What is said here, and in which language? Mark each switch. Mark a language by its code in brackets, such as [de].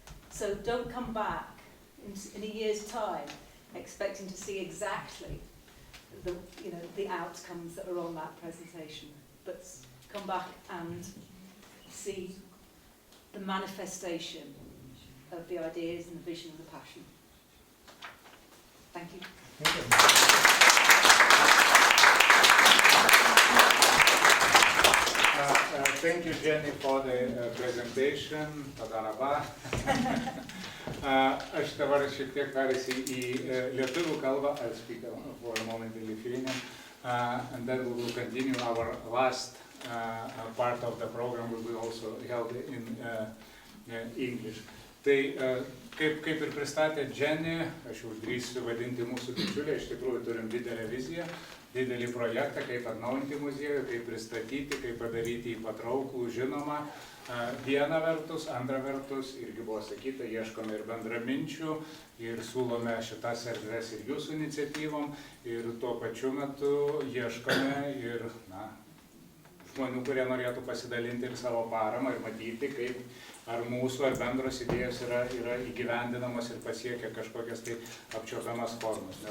[en] So don't come back in a year's time expecting to see exactly the outcomes that are on that presentation, but come back and see the manifestation of the ideas and the vision and the passion. Thank you. Thank you, Jenny, for the presentation. Tadaraba. [lt] Aš dabar šiek tiek perėsiu į lietuvių kalbą. [en] I'll speak for a moment in Lithuanian, and then we will continue. Our last part of the program will be also held in English. [lt] Tai kaip ir pristatė Jenny, aš jau drįsiu vadinti mūsų bičiulė, iš tikrųjų turim didelę viziją, didelį projektą, kaip atnaujinti muziejų, kaip pristatyti, kaip padaryti jį patrauklų, žinomą. Viena vertus, antra vertus, irgi buvo sakyta, ieškome ir bendraminčių, ir siūlome šitas erdves ir jūsų iniciatyvom, ir tuo pačiu metu ieškome ir žmonių, kurie norėtų pasidalinti ir savo paramą ir matyti, kaip ar mūsų, ar bendros idėjos yra įgyvendinamos ir pasiekia kažkokias tai apčiuopiamas formas.